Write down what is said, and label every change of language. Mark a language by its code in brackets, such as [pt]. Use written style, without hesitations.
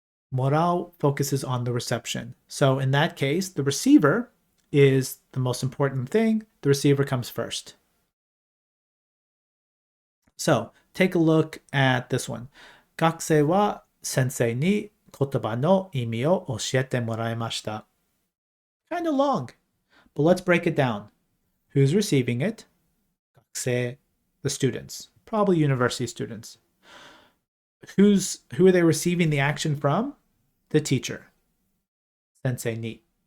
[en] Morale focuses on the reception. So in that case, the receiver is the most important thing. The receiver comes first. So take a look at this one. [ja] 学生は先生に言葉の意味を教えてもらいました. [en] Kind of long, but let's break it down. Who's receiving it? 学生, the students, probably university students. Who are they receiving the action from? The teacher. [ja] Sensei ni.